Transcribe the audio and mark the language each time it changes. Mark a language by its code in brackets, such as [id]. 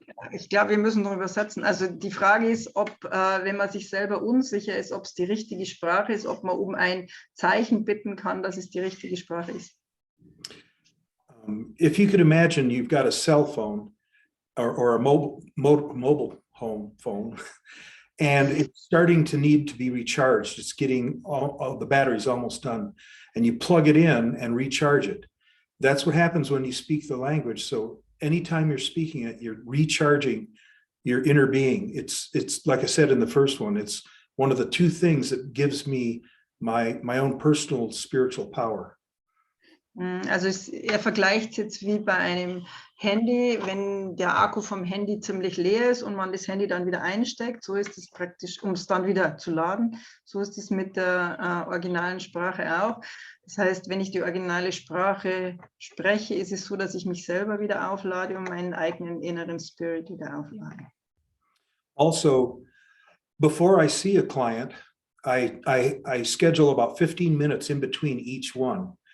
[de] Ich glaube, wir müssen noch übersetzen. Also die Frage ist, ob, wenn man sich selber unsicher ist, ob es die richtige Sprache ist, ob man um ein Zeichen bitten kann, dass es die richtige Sprache ist. [en] If you could imagine you've got a cell phone or a mobile home phone, and it's starting to need to be recharged. It's getting the battery's almost done, and you plug it in and recharge it. That's what happens when you speak the language. So anytime you're speaking it, you're recharging your inner being. It's like I said in the first one, it's one of the two things that gives me my own personal spiritual power. [de] Also er vergleicht jetzt wie bei einem Handy, wenn der Akku vom Handy ziemlich leer ist und man das Handy dann wieder einsteckt, so ist es praktisch, um es dann wieder zu laden, so ist es mit der originalen Sprache auch. Das heißt, wenn ich die originale Sprache spreche, ist es so, dass ich mich selber wieder auflade und meinen eigenen inneren Spirit wieder auflade. [en] Also, before I see a client, I schedule about 15 minutes in between each one.